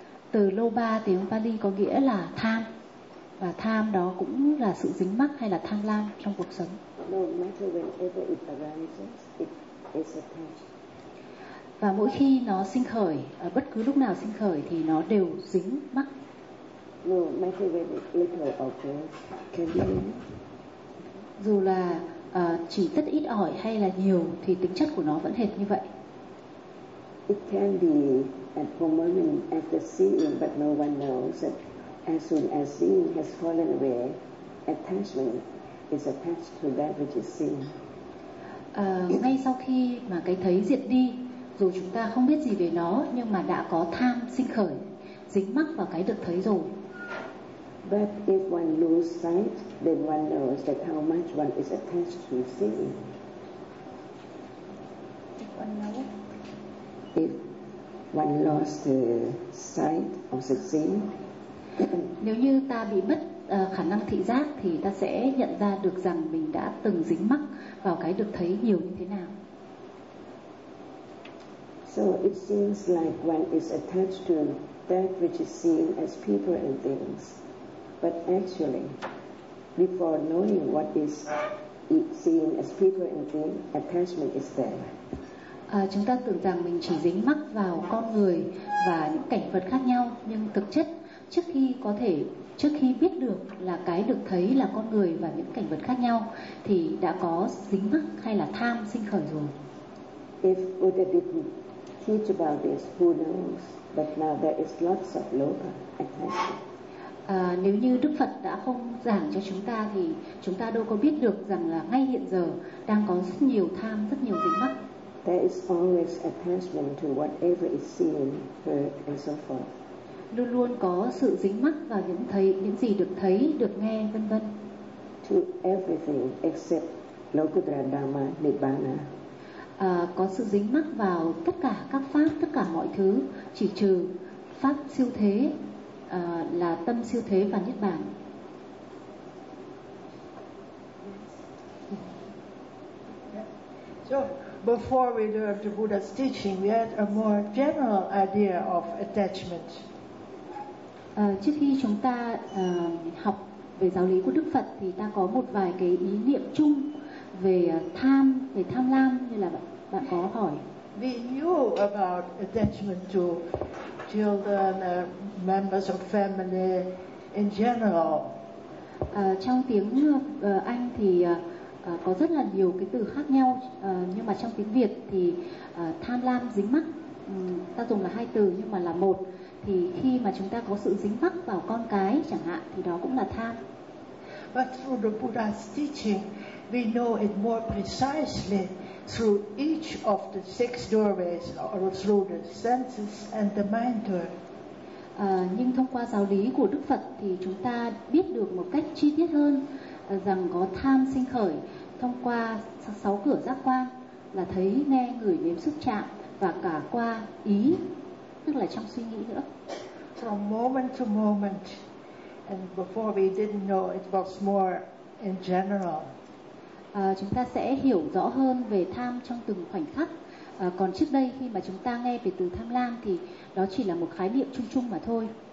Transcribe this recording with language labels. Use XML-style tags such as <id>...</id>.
<vi>Từ lobha tiếng Pali có nghĩa là tham, và tham đó cũng là sự dính mắc hay là tham lam trong cuộc sống.</vi> <en>No matter whenever it arises, it is attached.</en> <vi>Và mỗi khi nó sinh khởi, bất cứ lúc nào sinh khởi thì nó đều dính mắc.</vi> <en>No matter whether little or great, can be.</en> <vi>Dù là chỉ rất ít ỏi hay là nhiều thì tính chất của nó vẫn hệt như vậy.</vi> <en>It can be at one moment after seeing, but no one knows that as soon as seeing has fallen away, attachment is attached to that which is seen.</en> <vi>Ngay sau khi mà cái thấy diệt đi, dù chúng ta không biết gì về nó, nhưng mà đã có tham sinh khởi, dính mắc vào cái được thấy rồi.</vi> <en>But if one loses sight, then one knows that how much one is attached to seeing. If one lost the sight of the seeing.</en> <vi>Nếu như ta bị mất khả năng thị giác thì ta sẽ nhận ra được rằng mình đã từng dính mắc vào cái được thấy nhiều như thế nào.</vi> <en>So it seems like one is attached to that which is seen as people and things. But actually, before knowing what is seen as people and things, attachment is there.</en> <vi>Chúng ta tưởng rằng mình chỉ dính mắc vào con người và những cảnh vật khác nhau, nhưng thực chất trước khi biết được là cái được thấy là con người và những cảnh vật khác nhau thì đã có dính mắc hay là tham sinh khởi rồi.</vi> <en>If Buddha didn't teach about this, who knows? But now there is lots of lobha attachment.</en> <vi>Nếu như Đức Phật đã không giảng cho chúng ta thì chúng ta đâu có biết được rằng là ngay hiện giờ đang có rất nhiều tham, rất nhiều dính mắc.</vi> <en>There is always attachment to whatever is seen, heard, and so forth.</en> <vi>Luôn luôn có sự dính mắc vào những gì được thấy, được nghe, vân vân.</vi> <en>To everything except Lokuttara Dhamma, Nibbana.</en> <vi>Có sự dính mắc vào tất cả các pháp, tất cả mọi thứ, chỉ trừ pháp siêu thế, là tâm siêu thế và Niết Bàn.</vi> <en>So, before we learned the Buddha's teaching, we had a more general idea of attachment.</en> <vi>Trước khi chúng ta học về giáo lý của Đức Phật thì ta có một vài cái ý niệm chung về tham, về tham lam như là bạn có hỏi.</vi> <en>We knew about attachment to children, members of family in general.</en> <vi>Trong tiếng Anh thì có rất là nhiều cái từ khác nhau, nhưng mà trong tiếng Việt thì tham lam, dính mắc, ta dùng là hai từ nhưng mà là một. Thì khi mà chúng ta có sự dính mắc vào con cái chẳng hạn thì đó cũng là tham.</vi> <en>But through the Buddha's teaching, we know it more precisely through each of the six doorways, or through the senses and the mind door.</en> <vi>Nhưng thông qua giáo lý của Đức Phật thì chúng ta biết được một cách chi tiết hơn rằng có tham sinh khởi thông qua sáu cửa giác quan là thấy, nghe, ngửi, nếm, xúc chạm và cả qua ý, tức là trong suy nghĩ nữa.</vi> <en>From moment to moment, and before we didn't know it was more in general.</en> <vi>Chúng ta sẽ hiểu rõ hơn về tham trong từng khoảnh khắc. Còn trước đây khi mà chúng ta nghe về từ tham lam thì đó chỉ là một khái niệm chung chung mà thôi.</vi>